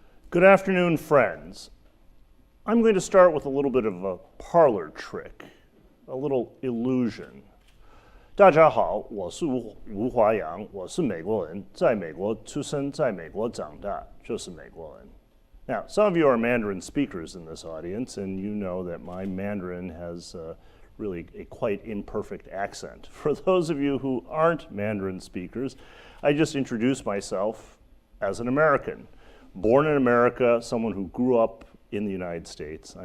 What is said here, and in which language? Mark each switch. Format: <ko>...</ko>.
<en>Good afternoon, friends. I'm going to start with a little bit of a parlor trick, a little illusion.</en> <zh>大家好，我是吴华阳，我是美国人，在美国出生，在美国长大，就是美国人。</zh> <en>Now, some of you are Mandarin speakers in this audience, and you know that my Mandarin has really a quite imperfect accent. For those of you who aren't Mandarin speakers, I just introduce myself as an American. Born in America, someone who grew up in the United States.</en>